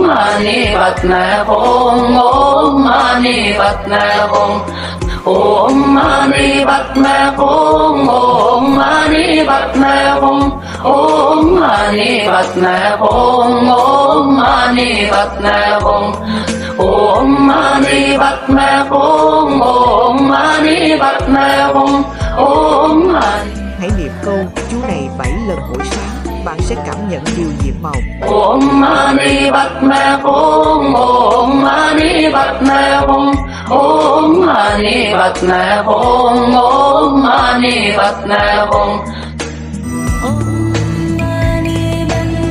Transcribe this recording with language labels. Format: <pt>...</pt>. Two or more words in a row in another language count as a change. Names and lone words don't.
<sa>मणि पद्मे हूं ओं मणि पद्मे हूं ओं मणि पद्मे हूं ओं मणि पद्मे हूं ओं मणि पद्मे हूं ओं मणि पद्मे हूं ओं मणि पद्मे हूं ओं मणि पद्मे हूं ओं मणि.</sa> <vi>Hãy niệm câu chú này 7 lần mỗi sáng, bạn sẽ cảm nhận điều nhiệm màu.</vi> <sa>ओं मणि पद्मे हूं ओं मणि पद्मे हूं ओं मणि पद्मे हूं ओं मणि पद्मे हूं. ओं मणि पद्मे</sa>